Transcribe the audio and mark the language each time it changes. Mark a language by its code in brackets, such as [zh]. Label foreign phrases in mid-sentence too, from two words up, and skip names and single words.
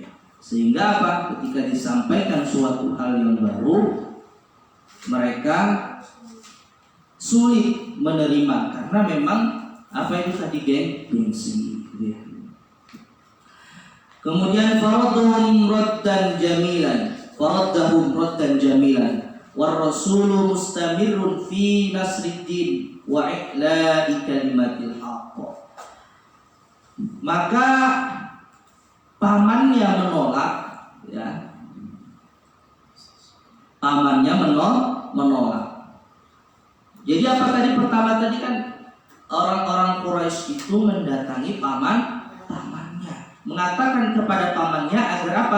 [id] Sehingga apa? Ketika disampaikan suatu hal yang baru, mereka sulit menerima karena memang apa itu tadi gengsi, gitu ya. [ar] Kemudian فرده ردا جميلا والرسول مستمر في نصر الدين وإعلاء كلمة الحق. [id] Maka pamannya menolak, ya. Pamannya menolak. Jadi apa tadi pertama tadi kan orang-orang Quraisy itu mendatangi pamannya, mengatakan kepada pamannya agar apa?